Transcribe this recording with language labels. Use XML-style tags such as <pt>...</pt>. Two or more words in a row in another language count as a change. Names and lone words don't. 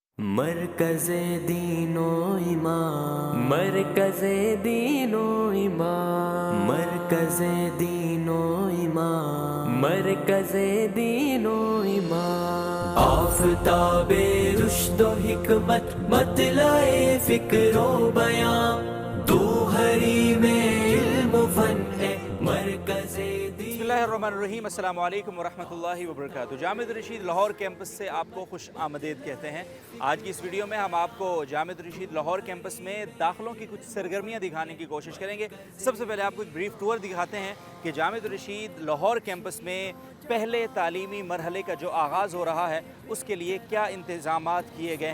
<ur>مرکز دین و ایمان، مرکز دین و ایمان، مرکز دین و ایمان، مرکز دین و ایمان، آفتاب رشد و حکمت مطلع فکر و بیان، تو حریم علم و فن ہے مرکز دین۔</ur> <ar>بسم اللہ الرحمن الرحیم، السلام علیکم ورحمۃ اللہ وبرکاتہ۔</ar> <ur>جامعۃ الرشید لاہور کیمپس سے آپ کو خوش آمدید کہتے ہیں۔ آج کی اس ویڈیو میں ہم آپ کو جامعۃ الرشید لاہور کیمپس میں داخلوں کی کچھ سرگرمیاں دکھانے کی کوشش کریں گے۔ سب سے پہلے آپ کو ایک</ur> <en>brief tour</en> <ur>دکھاتے ہیں کہ جامعۃ الرشید لاہور کیمپس میں پہلے تعلیمی مرحلے کا جو آغاز ہو رہا ہے اس کے لیے کیا انتظامات کیے گئے ہیں۔</ur>